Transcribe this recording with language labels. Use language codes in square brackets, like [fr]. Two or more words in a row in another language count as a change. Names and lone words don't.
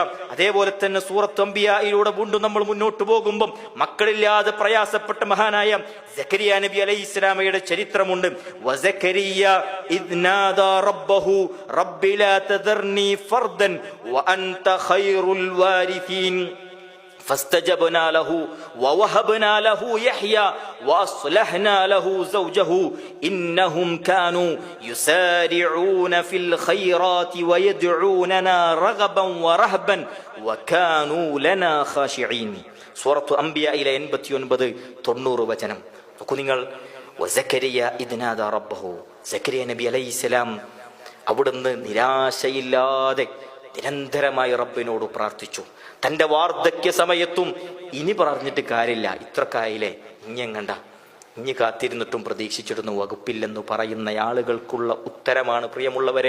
[ml] അതേപോലെ തന്നെ സൂറത്ത് അംബിയായിലൂടെ വീണ്ടും നമ്മൾ മുന്നോട്ട് പോകുമ്പോൾ മക്കളില്ലാതെ പ്രയാസപ്പെട്ട മഹാനായ സക്കരിയ നബി അലൈഹിസ്സലാമയുടെ ചരിത്രമുണ്ട്. [ar] وزكريا إذ نادى ربه رب لا تذرني فردا وأنت خير الوارثين فاستجبنا له ووهبنا له يحيى واصلحنا له زوجه انهم كانوا يسارعون في الخيرات ويدعوننا رغبا ورهبا وكانوا لنا خاشعين. [ml] സൂറത്തു അംബിയയിലെ 89-90 വചനം നോക്കൂ നിങ്ങൾ. [ar] وزكريا إذ نادى ربه, [ml] സക്കരിയ നബി അലൈഹിസ്സലാം അവിടുന്ന് നിരാശയില്ലാതെ നിരന്തരമായി റബ്ബിനോട് പ്രാർത്ഥിച്ചു. തന്റെ വാർദ്ധക്യ സമയത്തും ഇനി പറഞ്ഞിട്ട് കാര്യമില്ല, ഇത്രക്കായില്ലേ, ഇനിയെങ്ങണ്ട, ഇനി കാത്തിരുന്നിട്ടും പ്രതീക്ഷിച്ചിരുന്നു വകുപ്പില്ലെന്ന് പറയുന്ന ആളുകൾക്കുള്ള ഉത്തരമാണ് പ്രിയമുള്ളവരെ.